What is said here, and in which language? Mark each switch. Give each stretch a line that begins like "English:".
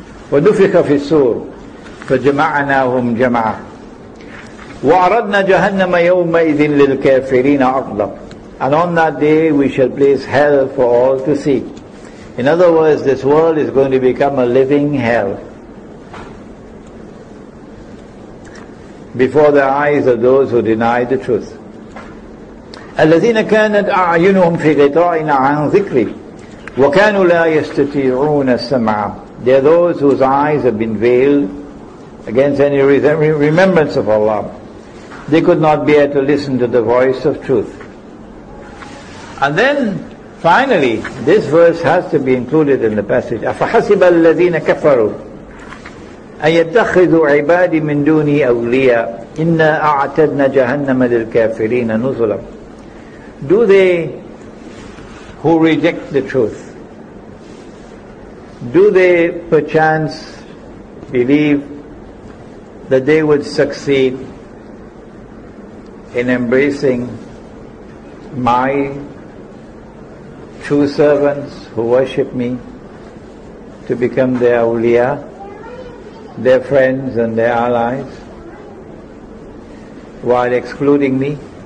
Arabic: وَنُفِخَ فِي الصُّورِ فَجَمَعْنَاهُمْ جَمْعًا وَعَرَضْنَا جَهَنَّمَ يَوْمَئِذٍ لِلْكَافِرِينَ عَرْضًا.
English: And on that day we shall place hell for all to see. In other words, this world is going to become a living hell before the eyes of those who deny the truth.
Arabic: الذين كانت أعينهم في غطاء عن ذكري وكانوا لا يستطيعون السمع.
English: They are those whose eyes have been veiled against any remembrance of Allah. They could not bear to listen to the voice of truth. And then finally this verse has to be included in the passage.
Arabic: أفحسب الذين كفروا أن يتخذوا عبادي من دوني أولياء إنا أعتدنا جهنم للكافرين نزلا.
English: Do they who reject the truth, do they perchance believe that they would succeed in embracing my true servants who worship me to become their awliya, their friends and their allies, while excluding me?